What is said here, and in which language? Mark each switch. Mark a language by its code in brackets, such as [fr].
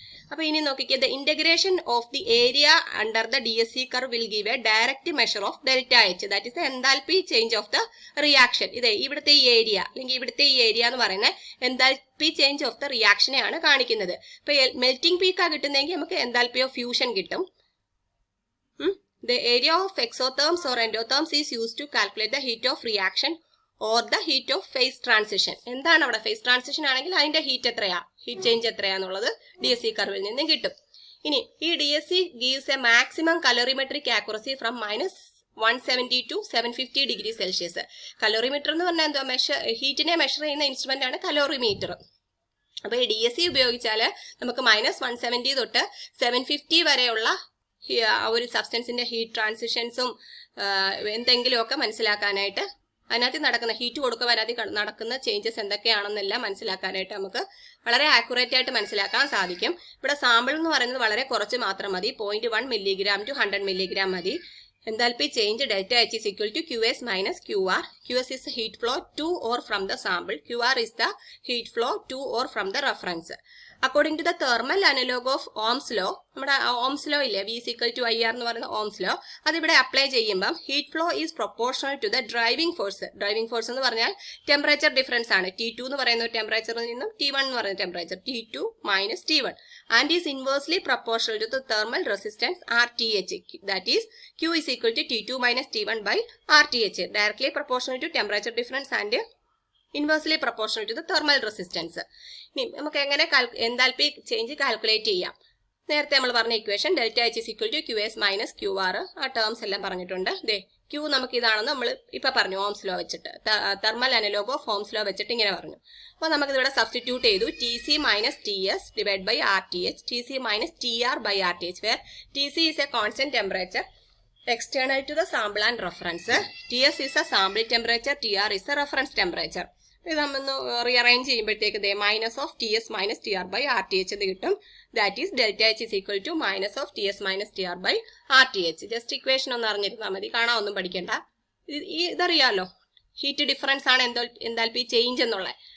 [ml] അപ്പൊ ഇനി നോക്കിക്കേ, [en] The integration of the area under the DSC curve will give a direct measure of delta H, that is the enthalpy change of the reaction. [ml] ഇതേ ഇവിടുത്തെ ഈ area അല്ലെങ്കിൽ ഇവിടുത്തെ ഈ ഏരിയ എന്ന് പറയുന്നത് എൻതാൽപി ചേഞ്ച് ഓഫ് ദ റിയാക്ഷനെയാണ് കാണിക്കുന്നത്. ഇപ്പൊ മെൽറ്റിംഗ് പീക്കാ കിട്ടുന്നെങ്കിൽ നമുക്ക് എൻതാൽപി ഓഫ് ഫ്യൂഷൻ കിട്ടും. [en] The area of exotherms or endotherms is used to calculate the heat of reaction or the heat of phase transition. [ml] എന്താണ് അവിടെ phase transition ആണെങ്കിൽ അതിന്റെ ഹീറ്റ് എത്രയാ, heat change എത്രയാന്നുള്ളത് DSC കർവിൽ നിന്നും കിട്ടും. ഇനി ഈ [en] DSC gives a maximum calorimetric accuracy from -170 to 750 degree Celsius. [ml] Calorimeter എന്ന് പറഞ്ഞാൽ എന്താ, ഹീറ്റിനെ മെഷർ ചെയ്യുന്ന ഇൻസ്ട്രുമെന്റ് ആണ് കലോറിമീറ്റർ. അപ്പൊ ഈ DSC ഉപയോഗിച്ചാൽ നമുക്ക് -170 തൊട്ട് 750 വരെയുള്ള ഒരു സബ്സ്റ്റൻസിന്റെ ഹീറ്റ് ട്രാൻസിഷൻസും എന്തെങ്കിലുമൊക്കെ മനസ്സിലാക്കാനായിട്ട്, അതിനകത്ത് നടക്കുന്ന ഹീറ്റ് കൊടുക്കുമ്പോൾ അതിനകത്ത് നടക്കുന്ന ചേഞ്ചസ് എന്തൊക്കെയാണെന്നെല്ലാം മനസ്സിലാക്കാനായിട്ട് നമുക്ക് വളരെ ആക്യുറേറ്റ് ആയിട്ട് മനസ്സിലാക്കാൻ സാധിക്കും. ഇവിടെ സാമ്പിൾ എന്ന് പറയുന്നത് വളരെ കുറച്ച് മാത്രം മതി, [en] 0.1 milligram to 100 milligram [ml] മതി. [en] Enthalpy change delta H is equal to QS minus QR. QS is the heat flow to or from the sample. QR is the heat flow to or from the reference. According to the thermal analog of Ohm's law, [ml] നമ്മുടെ Ohm's law ഇല്ലേ, [en] V is equal to IR [ml] എന്ന് പറയുന്ന Ohm's law, അതിവിടെ apply ചെയ്യുമ്പം [en] Heat flow is proportional to the driving force. [ml] Driving force എന്ന് പറഞ്ഞാൽ temperature difference ആണ്. T2 എന്ന് പറയുന്ന ടെമ്പറേച്ചറിൽ നിന്നും T1 എന്ന് പറയുന്ന temperature, [en] T2 minus T1, and is inversely proportional to the thermal resistance RTH. That is Q is equal to T2 minus T1 by RTH. Directly proportional to temperature difference and inversely proportional to the thermal resistance. [ml] ഇനി നമുക്ക് എങ്ങനെ enthalpy change calculate ചെയ്യാം. നേരത്തെ നമ്മൾ പറഞ്ഞ equation [en] delta H is equal to QS minus QR, [ml] ആ terms എല്ലാം പറഞ്ഞിട്ടുണ്ട്. ദേ Q നമുക്ക് ഇതാണെന്ന് നമ്മൾ ഇപ്പൊ പറഞ്ഞു, ഓംസ് ലോ വെച്ചിട്ട്, thermal analogue of Ohm's law വെച്ചിട്ട് ഇങ്ങനെ പറഞ്ഞു. അപ്പോൾ നമുക്ക് ഇവിടെ സബ്സ്റ്റിറ്റ്യൂട്ട് ചെയ്തു, [en] TC minus TS divide by RTH, TC minus TR by RTH, where TC is a constant temperature external to the sample and reference, TS is a sample temperature, TR is a reference temperature. [ml] ഇത് നമ്മൊന്ന് rearrange ചെയ്യുമ്പോഴത്തേക്ക് ദേ [en] minus of TS minus TR by RTH [ml] എന്ന് കിട്ടും. [en] That is delta H is equal to minus of TS minus TR by RTH. [ml] Just equation ഒന്ന് അറിഞ്ഞിരുന്നാൽ മതി, കാണാനൊന്നും പഠിക്കണ്ട. ഇതറിയാലോ, heat difference ആണ് enthalpy change എന്നുള്ളത്.